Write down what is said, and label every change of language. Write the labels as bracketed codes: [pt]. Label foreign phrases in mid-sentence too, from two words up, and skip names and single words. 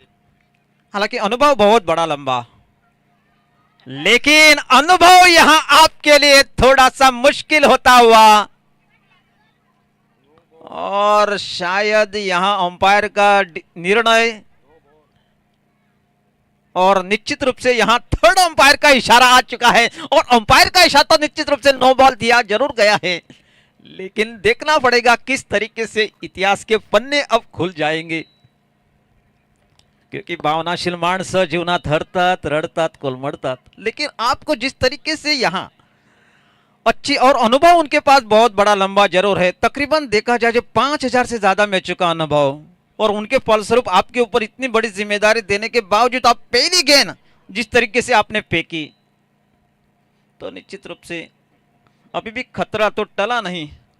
[hi] हालांकि अनुभव बहुत बड़ा लंबा, लेकिन अनुभव यहां आपके लिए थोड़ा सा मुश्किल होता हुआ, और शायद यहां अंपायर का निर्णय, और निश्चित रूप से यहां थर्ड अंपायर का इशारा आ चुका है, और अंपायर का इशारा तो निश्चित रूप से नो बॉल दिया जरूर गया है, लेकिन देखना पड़ेगा किस तरीके से इतिहास के पन्ने अब खुल जाएंगे, क्योंकि [mr] भावनाशील माणसं जीवनात हरतात रडतात कोलमडतात, [hi] लेकिन आपको जिस तरीके से यहां अच्छी, और अनुभव उनके पास बहुत बड़ा लंबा जरूर है, तकरीबन देखा जाए जो 5000 से ज्यादा मैचों का अनुभव, और उनके फलस्वरूप आपके ऊपर इतनी बड़ी जिम्मेदारी देने के बावजूद आप पहली गेंद जिस तरीके से आपने फेंकी, तो निश्चित रूप से अभी भी खतरा तो टला नहीं।